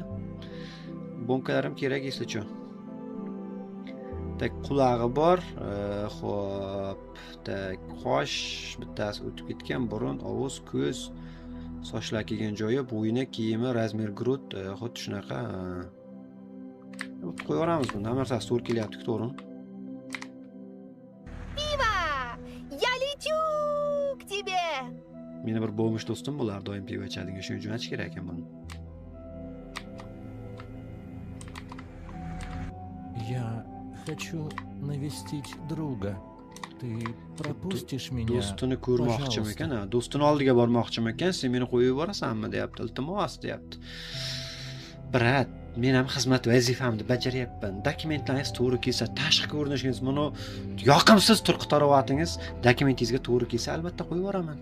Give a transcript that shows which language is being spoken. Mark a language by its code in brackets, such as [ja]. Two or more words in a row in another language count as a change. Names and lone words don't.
[uz] Bo'mkalarim kerak eslicho. Tak qulog'i bor, xo'p, tak qosh bittasi o'tib ketgan, burun, og'iz, ko'z, sochlar kelgan joyi, bo'yni, kiyimi, [ru] размер груд, [uz] xuddi shunaqa. O'tib qo'yaveramiz buni, hamma narsasi to'g'ri kelyapti, to'g'rimi? [ru] Пиво! Я лечу к тебе! [uz] Meni bir bo'lmish do'stim bo'lar, doim pivo ichadigan, shuning uchun aytish kerak ekan buni. [ru] Я хочу навестить друга. Ты пропустишь меня? [uz] Do'stini ko'rmoqchimi ekan, ha? Do'stini oldiga bormoqchimi ekan? Sen meni qo'yib yuborasanmi, deyapti. Iltimos, deyapti. Brat, men ham xizmat vazifamni bajaryapman. Dokumentlaringiz to'g'ri kelsa, tashqi ko'rinishingiz, buni yoqimsiz turqi tarovatingiz, dokumentingizga to'g'ri kelsa, albatta qo'yib yuboraman.